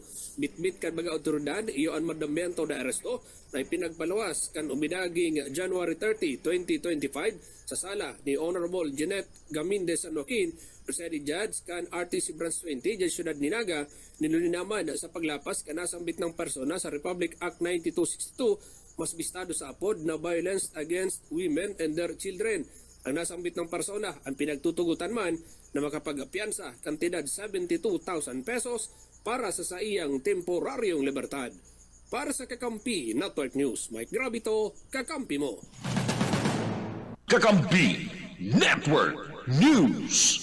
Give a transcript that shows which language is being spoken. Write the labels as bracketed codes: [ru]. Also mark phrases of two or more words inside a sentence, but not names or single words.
[bik] Bitbit kan mga otoridad iyo ang [es] mandamiento de aresto [bik] na ipinagpalawas kan umidaging January 30, 2025 sa sala ni Honorable Jeanette Gaminde San Joaquin, [en] Presiding Judge [bik] kan RTC Branch 20, Judge Ciudad Ninaga, nilulinaman sa paglapas kanasambit ng persona sa Republic Act 9262 mas bistado sa apod na [en] violence against women and their children. [bik] Ang nasambit ng persona ang pinagtutugutan man na makapag-apiansa kantidad 72,000 pesos para sa iyang temporaryong libertad. Para sa Kakampi Network News, Mike Gravito, Kakampi mo. Kakampi Network News.